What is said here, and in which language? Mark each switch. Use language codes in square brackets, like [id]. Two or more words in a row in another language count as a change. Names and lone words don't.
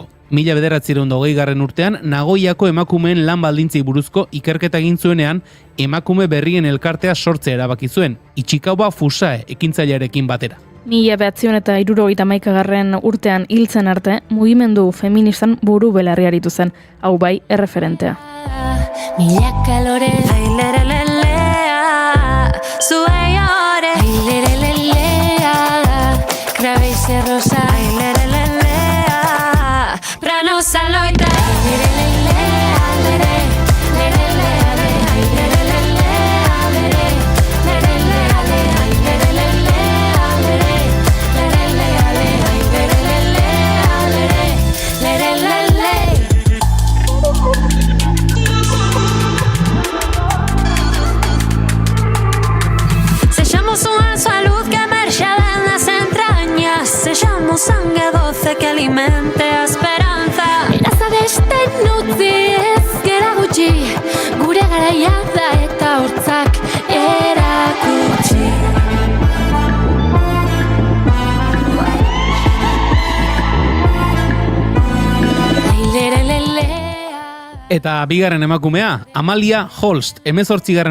[eu] 1920 urtean Nagoiako emakumeen lan baldintzei buruzko ikerketa egin zuenean, emakume berrien elkartea sortzea erabaki zuen, Ichikawa Fusae ekintzailearekin batera. 1971 urtean hiltzen arte, mugimendu feministan buru belarri aritu zen, hau bai erreferentea. Milaka lore, ailelelelea, zuaiore, ailelelelea, krabeize rosa, ailelelelea, pranosa loita, ailelelelea, lere, lerelea, le, ailelelelea, lere, lerelea, le, ailelelelea, lere, lerelea, le, ailelelelea, lere, lerelele. [es] Sellamos una salud que emerge de las entrañas. Sellamos sangre dulce que alimente esperanza. [eu] Iraza beste nutzi ez gera gutxi, gure garaia da eta hortzak erakutsi. Eta bigarren emakumea, Amalia Holst, 18.